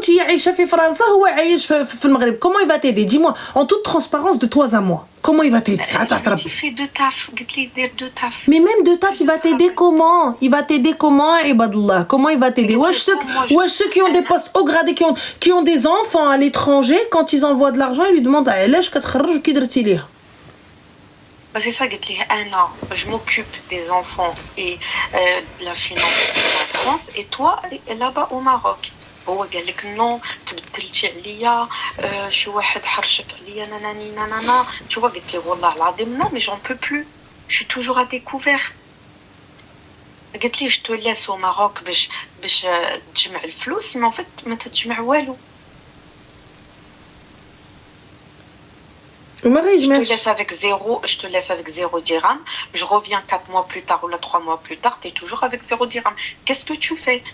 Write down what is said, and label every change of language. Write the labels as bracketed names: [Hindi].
[French] Tu es [Arabic] عايشة في فرنسا هو عايش في المغرب. [French] Comment il va t'aider? Dis-moi, en toute transparence de toi à moi. Comment il va t'aider? Il fait 2 taf. Deux taf. Mais même de taf, il va t'aider comment? Il va t'aider comment, Ibadallah? Comment il va t'aider? Ouais, ceux qui ont des postes haut gradés, qui ont des enfants à l'étranger, quand ils envoient de l'argent, ils lui demandent [Arabic] علاش كتخرج وكي درتي ليها. [French] Bah c'est ça, je m'occupe des enfants et de la finance en France et toi là-bas au Maroc. [Arabic] هو قال لك non تبدلتي عليا شي واحد حرشك عليا ناناني نانانا. [French] Tu vois [Arabic] قلت لي والله العظيم [French] non mais j'en peux plus. Je suis toujours à découvert. [Arabic] قلت لي [French] je te laisse au Maroc [Arabic] باش تجمع الفلوس [French] mais en fait [Arabic] ما تجمع والو. [French] Je te laisse avec 0 dirham. Je reviens 4 mois plus tard ou 3 mois plus tard, tu es toujours avec 0 dirham. Qu'est-ce que tu fais?